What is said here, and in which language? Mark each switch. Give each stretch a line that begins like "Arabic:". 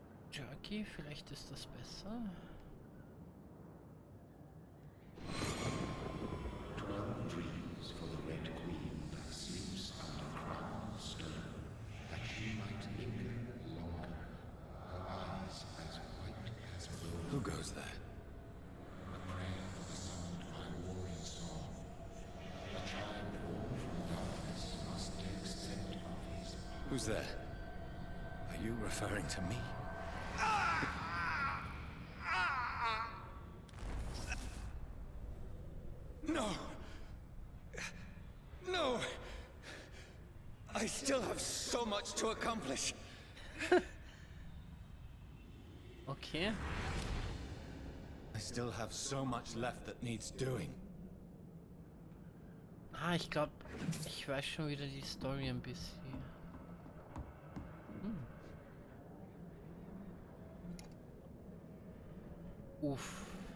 German: Jerky, vielleicht ist das besser.
English: 12 dreams for the Red Queen that sleeps under crown stone, that she might linger longer, her eyes as white as wool. Who goes there? A prayer for the summoned by warring song. A child born from darkness must take scent of his power. Who's there? Are you referring to me? No! No! I still have so much to accomplish. Okay. I still have so much left that needs doing.
German: Ah, ich glaube, ich weiß schon wieder die Story ein bisschen. Uff.